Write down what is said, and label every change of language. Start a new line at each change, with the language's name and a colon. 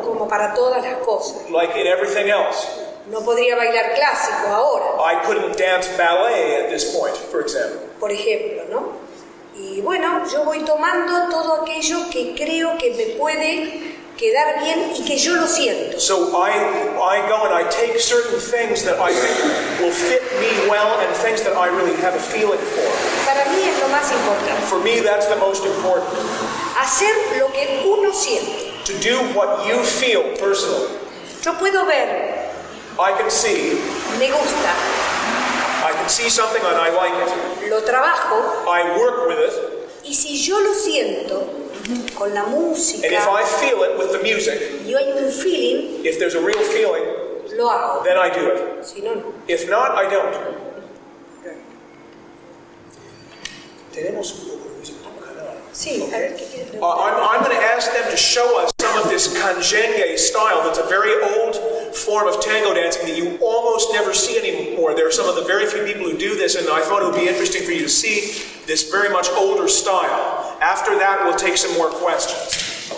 Spanish: como para todas las cosas.
English: Like in everything else.
Spanish: No podría bailar clásico ahora,
English: I couldn't dance ballet at this point, for example.
Spanish: por ejemplo, ¿no? Y bueno, yo voy tomando todo aquello que creo que me puede quedar bien y que yo lo siento.
English: So I go and I take certain things that I think will fit me well and things that I really have a feeling for.
Spanish: Para mí es lo más importante.
English: For me, that's the most important.
Spanish: Hacer lo que uno siente.
English: To do what you feel personally.
Spanish: Yo puedo ver,
English: I can see.
Spanish: me gusta,
English: I can see something and I like it.
Spanish: lo trabajo,
English: I work with it.
Spanish: y si yo lo siento con la música,
English: And if I feel it with the music,
Spanish: y hay un feeling,
English: if there's a real feeling,
Spanish: lo hago.
English: then I do it.
Spanish: Si no, no.
English: If not, I don't.
Spanish: Tenemos un poco de música en el canal. Sí, a ver qué quiere preguntar.
English: I'm going to ask them to show us some of this canjengue style that's a very old form of tango dancing that you almost never see anymore. There are some of the very few people who do this, and I thought it would be interesting for you to see this very much older style. After that, we'll take some more questions.